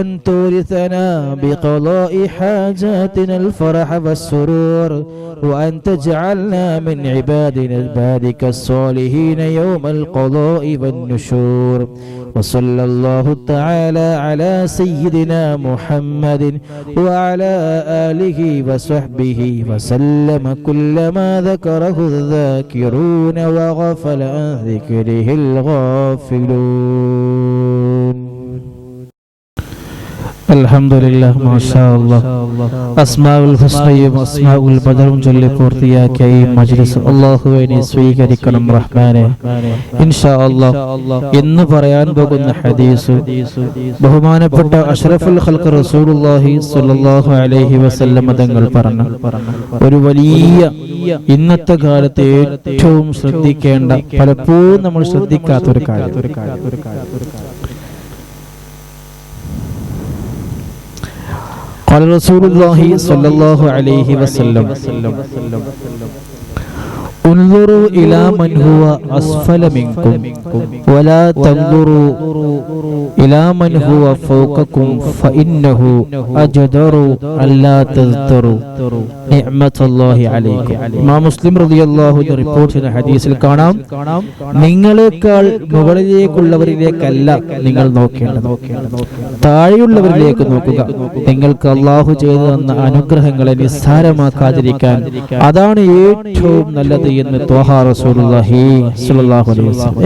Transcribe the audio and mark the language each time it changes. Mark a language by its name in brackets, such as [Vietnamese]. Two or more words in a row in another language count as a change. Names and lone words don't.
[Arabic] تورثنا بقضاء حاجاتنا الفرح والسرور وأن تجعلنا من عبادك الصالحين يوم القضاء والنشور وصلى الله تعالى على سيدنا محمد وعلى آله وصحبه وسلم كلما ذكره الذاكرون وغفل عن ذكره الغافلون. الحمد لله ما شاء الله [Malayalam] അസ്മാഉൽ ഹുസ്നയും അസ്മാഉൽ ബദറും ചൊല്ലി പൂർത്തിയാക്കിയ ഈ മജ്ലിസ് അല്ലാഹുവേ നീ സ്വീകരിക്കണം റഹ്മാനേ. [Arabic] إن شاء الله [Malayalam] ഇന്ന് പറയാൻ പോകുന്ന ഹദീസ് ബഹുമാനപ്പെട്ട [Arabic] أشرف الخلق رسول الله صلى الله عليه وسلم [Malayalam] തങ്ങൾ പറഞ്ഞ ഒരു വലിയ ഇന്നത്തെ കാലത്ത് ഏറ്റവും ശ്രദ്ധിക്കേണ്ട പലപ്പോഴും നമ്മൾ ശ്രദ്ധിക്കാത്ത ഒരു കാര്യം. [Arabic] قال رسول الله صلى الله عليه وسلم انظروا إلى من هو أسفل منكم ولا تنظروا إلى من هو فوقكم فإنه أجدر ألا تذكروا نعمة الله عليكم. [Malayalam] ഇമാം മുസ്ലിം [Arabic] رضي الله عنه [Malayalam] റിപ്പോർട്ട് ചെയ്യുന്ന ഹദീസിൽ കാണാം, നിങ്ങളെക്കാൾ മുകളിലേക്കുള്ളവരിലേക്കല്ല നിങ്ങൾ നോക്കേണ്ടത്, താഴെയുള്ളവരിലേക്ക് നോക്കുക. നിങ്ങൾക്ക് അല്ലാഹു ചെയ്തു തന്ന അനുഗ്രഹങ്ങളെ നിസ്സാരമാക്കാതിരിക്കാൻ അതാണ് ഏറ്റവും നല്ലത് എന്ന് ത്വഹ [Arabic] رسول الله صلى الله عليه وسلم.